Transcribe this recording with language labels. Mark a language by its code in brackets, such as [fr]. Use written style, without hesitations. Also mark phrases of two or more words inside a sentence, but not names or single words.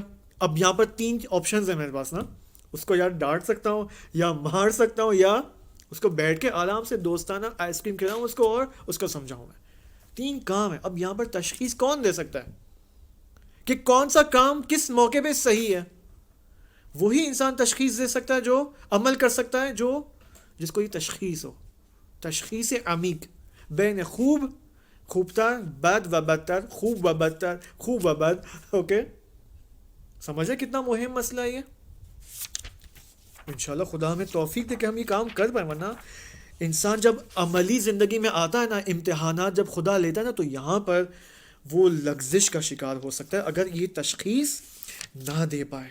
[ur] اب یہاں پر 3 آپشنز ہیں میرے پاس نا. اس کو یا ڈانٹ سکتا ہوں، یا مار سکتا ہوں، یا اس کو بیٹھ کے آرام سے دوستانہ آئس کریم کھلاؤں اس کو اور اس کو سمجھاؤں. میں 3 کام ہیں. اب یہاں پر تشخیص کون دے سکتا ہے کہ کون سا کام کس موقع پہ صحیح ہے؟ وہی انسان تشخیص دے سکتا ہے جو عمل کر سکتا ہے، جس کو یہ تشخیص ہو. [fa] تشخیص عمیق بین خوب تر، بد و بدتر، خوب و بدتر، خوب و بد. [ur] اوکے. سمجھے کتنا مہم مسئلہ ہے یہ؟ انشاءاللہ خدا ہمیں توفیق دے کہ ہم یہ کام کر پائیں. ورنہ انسان جب عملی زندگی میں آتا ہے نا، امتحانات جب خدا لیتا ہے نا، تو یہاں پر وہ لغزش کا شکار ہو سکتا ہے اگر یہ تشخیص نہ دے پائے.